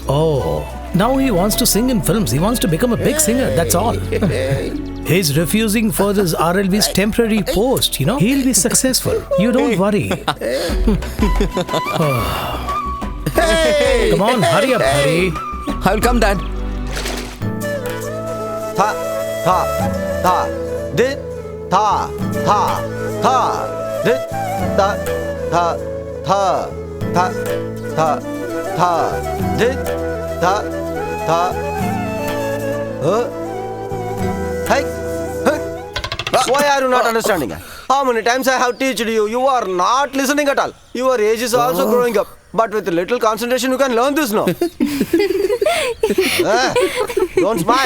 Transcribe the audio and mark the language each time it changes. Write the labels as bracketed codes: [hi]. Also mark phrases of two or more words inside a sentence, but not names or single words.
[en] Oh, now he wants to sing in films. He wants to become a big singer, that's all. He's refusing for this RLV's temporary post, you know. He'll be successful. You don't worry. Come on, hurry up, Hari. I will come, Dad. Tha, tha, tha, dit, tha, tha, tha, dit, tha, tha, tha, tha, tha, tha, dit, tha, tha, hey, why are you not understanding? How many times I have taught you? You are not listening at all. Your age is also growing up. But with a little concentration, you can learn this now. Don't smile.